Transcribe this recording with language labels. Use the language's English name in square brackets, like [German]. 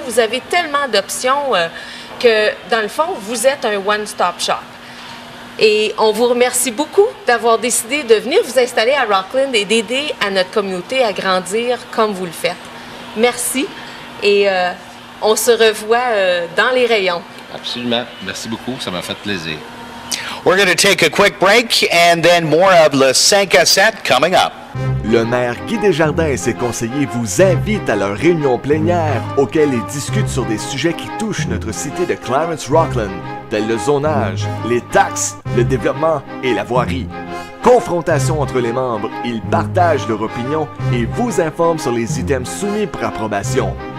[French] Vous avez tellement d'options que, dans le fond, vous êtes un [English] one-stop shop. [French] Et on vous remercie beaucoup d'avoir décidé de venir vous installer à Rockland et d'aider à notre communauté à grandir comme vous le faites. Merci et on se revoit dans les rayons. Absolument. Merci beaucoup. Ça m'a fait plaisir. [English] We're going to take a quick break and then more of Le 5 à 7 coming up. [French] Le maire Guy Desjardins et ses conseillers vous invitent à leur réunion plénière auquel ils discutent sur des sujets qui touchent notre cité de Clarence Rockland, tels le zonage, les taxes, le développement et la voirie. Confrontation entre les membres, ils partagent leur opinion et vous informent sur les items soumis pour approbation.